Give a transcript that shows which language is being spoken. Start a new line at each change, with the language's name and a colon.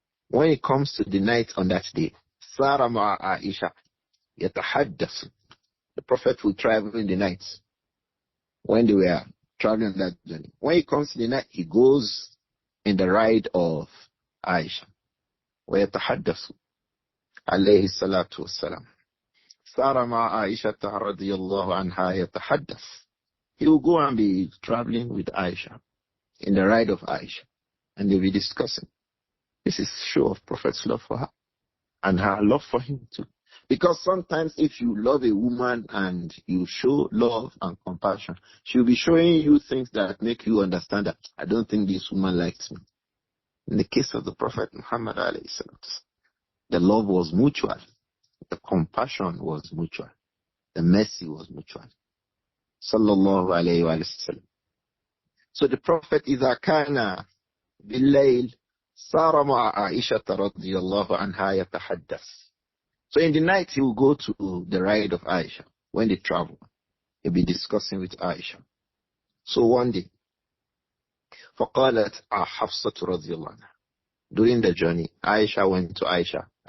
English: When it comes to the night on that day,
Arabic: سَارَ مَعَ Aisha يَتَحَدَّثُ.
English: The Prophet will travel in the night when they were traveling on that journey. When it comes to the night, he goes in the ride of Aisha.
Arabic: وَيَتَحَدَّثُ عليه الصلاة والسلام. سَارَ مَعَ عَائِشَةَ رَضِيَ اللَّهُ عَنْهَا يَتَحَدَّثُ.
English: He will go and be traveling with Aisha in the ride of Aisha, and they'll be discussing. This is show of Prophet's love for her and her love for him too. Because sometimes if you love a woman and you show love and compassion, she'll be showing you things that make you understand that I don't think this woman likes me. In the case of the Prophet Muhammad alayhi salam, the love was mutual, the compassion was mutual, the mercy was mutual. Sallallahu alayhi wa sallam. So the Prophet
Arabic: إذا كان بالليل صار مع عائشة رضي الله عنها يتحدث.
English: So in the night he will go to the ride of Aisha. When they travel, he'll be discussing with Aisha. So one day,
Arabic: فقالت حفصة رضي الله عنها.
English: During the journey, Aisha went to Aisha.